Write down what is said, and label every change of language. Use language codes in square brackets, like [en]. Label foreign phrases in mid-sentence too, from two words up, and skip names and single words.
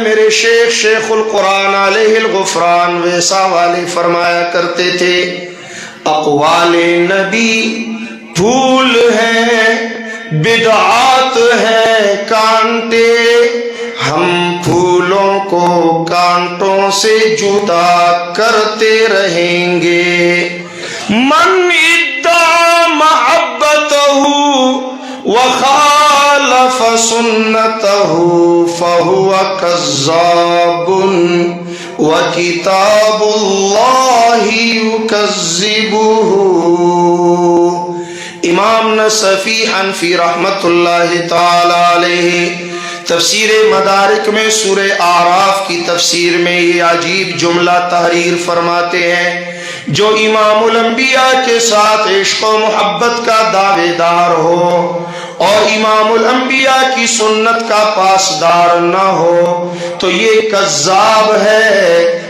[ur] میرے شیخ القرآن علیہ الغفران ویسا والے فرمایا کرتے تھے، اقوال نبی پھول ہیں، بدعات ہے کانٹے، ہم پھولوں کو کانٹوں سے جدا کرتے رہیں گے. [ar] من ادعا محبتہ وخالف سنتہ فہو کذاب وکتاب اللہ یکذبہ. [ur] امام نصفی حنفی رحمت اللہ تعالی علیہ تفسیر مدارک میں سورہ اعراف کی تفسیر میں یہ عجیب جملہ تحریر فرماتے ہیں، جو امام الانبیاء کے ساتھ عشق و محبت کا دعوے دار ہو اور امام الانبیاء کی سنت کا پاسدار نہ ہو تو یہ کذاب ہے.